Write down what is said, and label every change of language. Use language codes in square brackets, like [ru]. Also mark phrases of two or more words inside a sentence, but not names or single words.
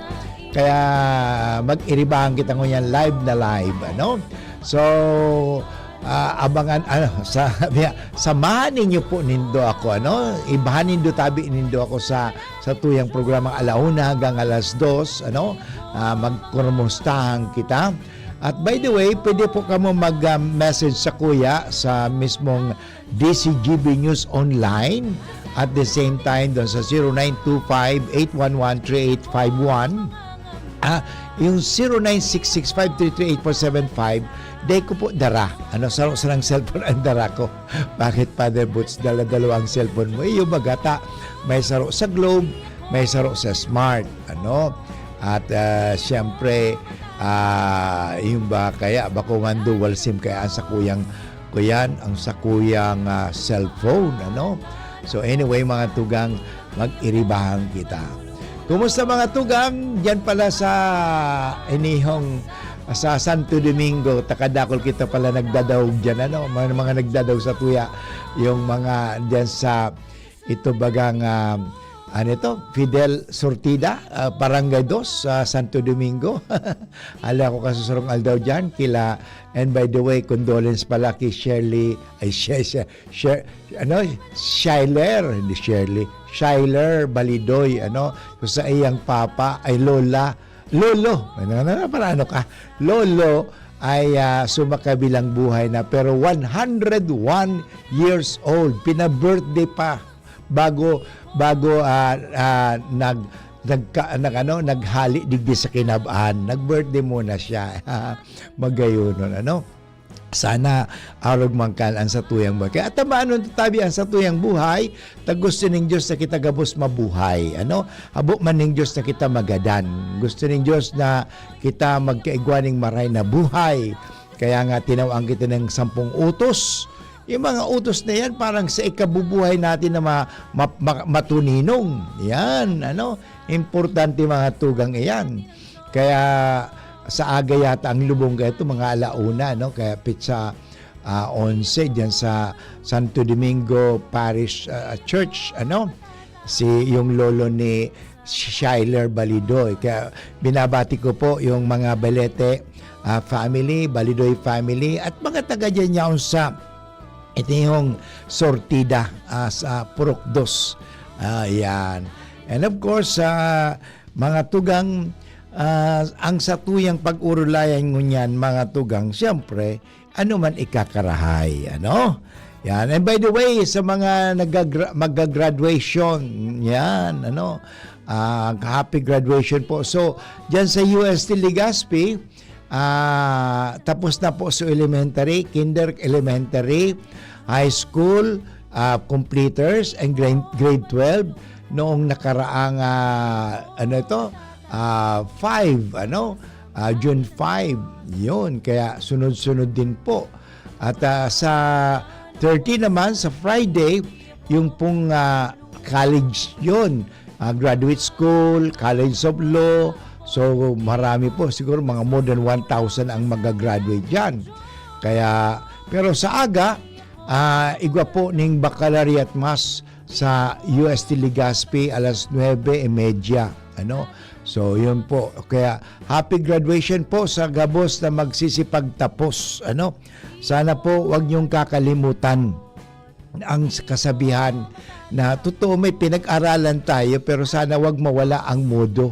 [bik] Kaya mag-iribahan kita ngunyan live na live. Ano? So, abangan samahan ninyo po nindo ako, ano, ibahan nindo tabi nindo ako sa tuyang programang alauna hanggang alas 2, ano, magkumustahan kita. [en] At by the way, [bik] pwede po kamo mag-message sa kuya sa mismong DCGB News Online [en] at the same time [bik] doon sa 0925-811-3851. Yung 0966-533-8475, day ko po dara. Ano, sarong cellphone ang dara ko. [tl] Bakit, Father Butch, dala-dalawang cellphone mo? [bik] Yung bagata, may saro sa Globe, may saro sa Smart. Ano? At siyempre, yung ba kaya, bako man [en] dual SIM [bik] kaya ang sa kuyang cellphone. Ano? So anyway, mga tugang, mag-iribahan kita. Kumusta mga tugang? Diyan pala sa inihong sa Santo Domingo, takadakol kita pala nagdadaog dyan, ano? Mga nagdadaog sa tuya, yung mga dyan sa ito bagang ano ito, Fidel Sortida, Barangay 2 sa Santo Domingo. Ala ko kasusurong aldaw dyan kila, [en] and by the way, [bik] condolence pala kay Shirley, ay Shyler Balidoy, ano, sa iyang papa ay Lolo ay sumakabilang buhay na pero [en] 101 years old. [bik] Pina-birthday pa bago naghali digdi sa kinabaan. Nag-birthday muna siya. Magayunon, ano? Sana arog mangkal ang sa tuyang buhay. Kaya tamaan nun tabi ang sa tuyang buhay, gusto ning Diyos na kita gabos mabuhay. Ano? Habo man ning Diyos na kita magadan. Gusto ning Diyos na kita magkaigwaning maray na buhay. Kaya nga tinawang kita ng 10 utos. [tl] Yung mga utos na yan parang sa ikabubuhay natin na matuninong. Yan, ano? [bik] Importante mga tugang iyan. Kaya sa aga yata ang lubong ito mga alauna, no? Kaya pitsa 11 diyan sa Santo Domingo Parish Church, ano, yung lolo ni Shyler Balidoy. [tl] Kaya binabati ko po yung mga Balete family, Balidoy family at mga taga diyan yaon sa ito yung Sortida sa Purok 2. Yan. [en] And of course [bik] mga tugang, ang satuyang pag-urulayan ngunyan mga tugang, siyempre, ano man ikakarahay, ano? Yan. [en] And by the way, [tl] sa mga mag-graduation, yan, ano? [en] Happy graduation po. [tl] So, dyan sa UST Legazpi, tapos na po sa [en] elementary, elementary, high school, completers, and grade 12, [tl] noong nakaraang, June 5, yun. Kaya sunod-sunod din po. At sa 30 naman, sa Friday, yung pong college yun. [en] Graduate school, College of Law. [tl] So marami po, siguro mga [en] more than 1,000 [tl] ang magagraduate dyan. [bik] Kaya Pero sa aga, igwa po ning Baccalaureate Mass sa UST Legazpi alas 9:30. [tl] So yun po. Kaya [en] happy graduation [tl] po sa gabos na magsisipagtapos. Sana po wag niyong kakalimutan ang kasabihan na totoo may pinag-aralan tayo pero sana wag mawala ang modo.